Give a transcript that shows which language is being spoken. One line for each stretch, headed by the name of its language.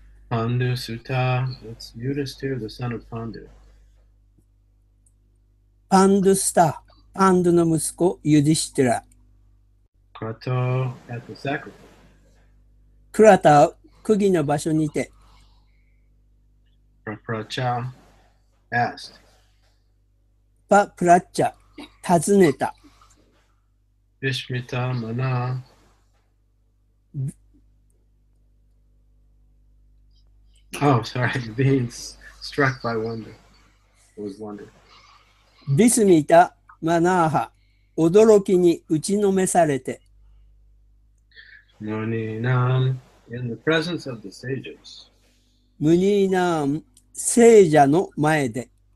English: pandu-sutah, that's Yudhiṣṭhira, the son of Pāṇḍu.
Japanese: パンド-sutah、パンドの息子、ユディシュティラ。
English: Kratau at the sacrifice.
Japanese: クラタ、釘の場所にて。
English: papraccha, asked.
Japanese: パプラッチャ、尋ねた。
English: vismita-manā, oh, sorry, being struck by wonder. It was wonder.
Japanese: ビスミタ・マナーハ、驚きに打ちのめされて。
English: munīnāṁ, in the presence of the sages.
Japanese: ムニーナーン、聖者の前で。